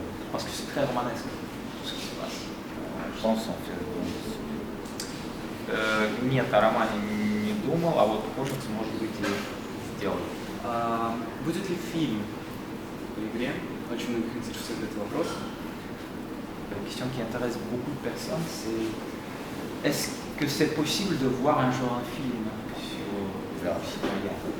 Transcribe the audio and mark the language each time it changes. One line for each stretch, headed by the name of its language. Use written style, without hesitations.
French: Parce que c'est très romanesque, tout ce qui se passe.
Russian: Нет, о романе не думал, а вот художница, может быть, и сделал. Будет ли фильм по игре? Очень многих интересует этот вопрос.
French: La question qui intéresse beaucoup de personnes, c'est est-ce que c'est possible de voir un jour un film sur Sibéria?